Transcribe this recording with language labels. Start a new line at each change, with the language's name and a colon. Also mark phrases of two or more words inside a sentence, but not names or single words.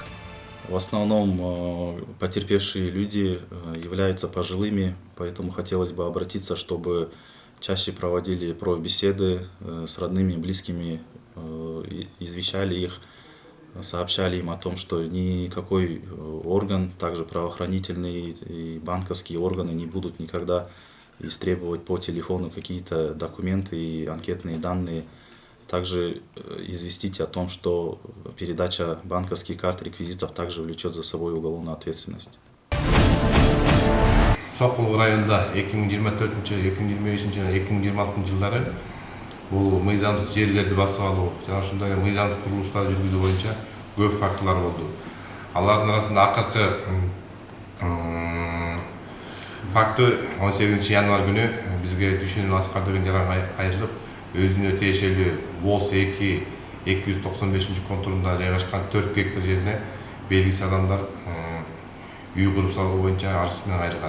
Russian: В основном потерпевшие люди являются пожилыми, поэтому хотелось бы обратиться, чтобы чаще проводили профбеседы с родными, близкими, извещали их, сообщали им о том, что никакой орган, также правоохранительные и банковские органы не будут никогда истребовать по телефону какие-то документы и анкетные данные. Также известить о том, что передача банковских карт, реквизитов также влечет за собой уголовную ответственность.
Kyrgyz: Сокулук районунда 2024-2025 жылдары бул мыйзамсыз жерлерди басып алуу жана ошондой эле мыйзамсыз курулуштарды жүргүзүү боюнча көп фактылар болду. Алардын арасында акыркы факты 18 январь күнү бизге Дүйшөнүн Аскар деген жаран кайрылып, өзүнө тиешелүү ВОЗ 2-295 контурунда жайгашкан 4 гектар жерине белгисиз адамдар үй куруп салуу боюнча арыз менен кайрылган.